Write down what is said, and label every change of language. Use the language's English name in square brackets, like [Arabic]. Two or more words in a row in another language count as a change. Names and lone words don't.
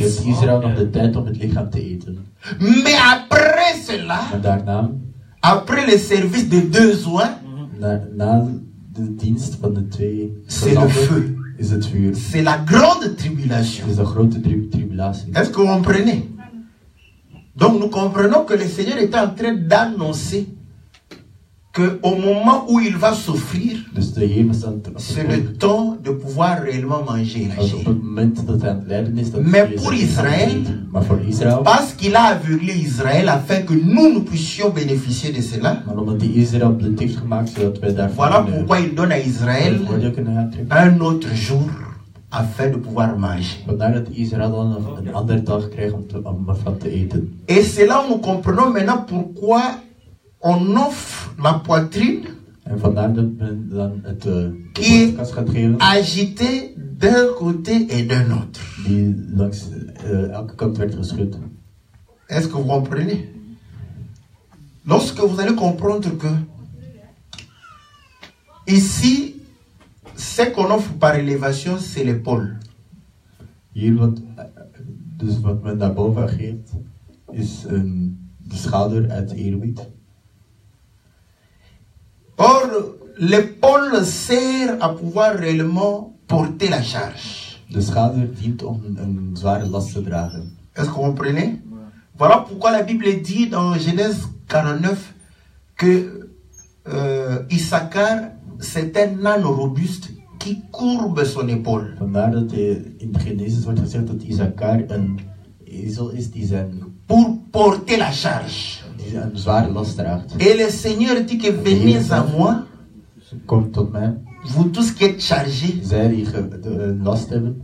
[Dutch] heeft Israël nog de tijd om het lichaam te eten. [French] Mais après cela, [Dutch] Maar daarna, [French] après le service de 2 oins, [Dutch] na de dienst van de twee [French] c'est le [Dutch] gezanten, [French] feu. [Dutch] is het vuur. [French] C'est la grande tribulation. [Dutch] Het is een grote tribulatie. [French] Est-ce que vous comprenez? Donc nous comprenons que le Seigneur est en train d'annoncer qu'au moment où il va souffrir, [Dutch] Dus de Heer was aan [French] c'est le temps de pouvoir réellement manger la [Dutch] Op [French] chair. [Dutch] het moment dat hij aan het lijden is, dat [French] Mais [Dutch] hij [French] pour [Dutch] zijn lichaam [French] Israël, [Dutch] eet. Maar voor Israël, [French] Parce qu'il a aveuglé Israël afin que nous puissions bénéficier de cela. [Dutch] maar omdat hij Israël blind heeft gemaakt, zodat wij daarvan [French] Voilà pourquoi il donne à Israël [Dutch] voordeel kunnen aantrekken. [French] un autre jour afin de pouvoir manger. [Dutch] Vandaar dat Israël dan een andere dag krijgt om ervan te eten. [French] Et c'est là où nous comprenons maintenant pourquoi on offre la poitrine [Dutch] En vandaar dat men dan het [French] Qui- [Dutch] borstkast gaat geven, [French] agitée d'un côté et d'un autre. [Dutch] die langs elke kant werd geschud. [French] Est-ce que vous comprenez? Lorsque vous allez comprendre que ici, ce qu'on offre par élévation, c'est l'épaule. [Dutch] Hier dus wat men daarboven geeft, is de schouder uit eerbied. [French] Or, l'épaule sert à pouvoir réellement porter la charge. [Dutch] De schouder dient om een zware last te dragen. [French] Est-ce que vous comprenez? Voilà pourquoi la Bible dit dans Genèse 49 que Issachar, c'est un âne robuste qui courbe son épaule. [Dutch] Vandaar dat in Genesis wordt gezegd dat Issachar een ezel is die [French] Pour porter la charge. [Dutch] een zware last draagt. [French] Et le Seigneur dit que venez à moi, [Dutch] Kom tot mij, [French] vous tous qui êtes chargés, [Dutch] zij die last hebben,